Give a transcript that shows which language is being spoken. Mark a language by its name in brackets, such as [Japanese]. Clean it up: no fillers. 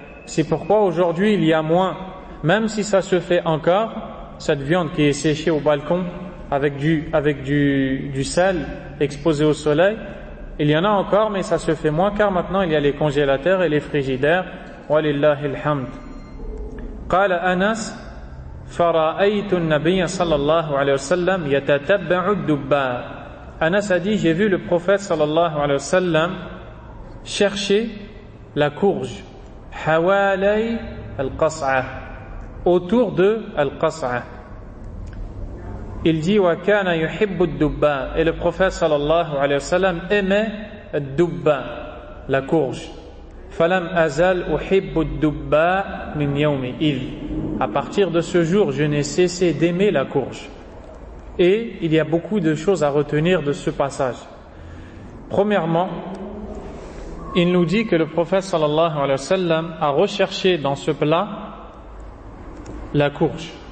[French] C'est pourquoi aujourd'hui il y a moins, même si ça se fait encore, cette viande qui est séchée au balcon avec du sel exposé au soleil, il y en a encore mais ça se fait moins car maintenant il y a les congélateurs et les frigidaires. [Arabic] Walillahil hamd. قال Anas فرأيت النبي صلى الله عليه وسلم يتتبع الدباء. [French] Anas a dit, j'ai vu le prophète صلى الله عليه وسلم chercher la courge [Arabic] حوالي القصعة, [French] autour de القصعة. Il dit [Arabic] وكان يحب الدباء, [French] et le prophète صلى الله عليه وسلم aimait الدباء, la courge. [Arabic] فلم أزل أحب الدباء من يوم إذ. [French] À partir de ce jour, je n'ai cessé d'aimer la courge. Et il y a beaucoup de choses à retenir de ce passage. Premièrement, il nous dit que le prophète sallallahu alayhi wa sallam a recherché dans ce plat la courge.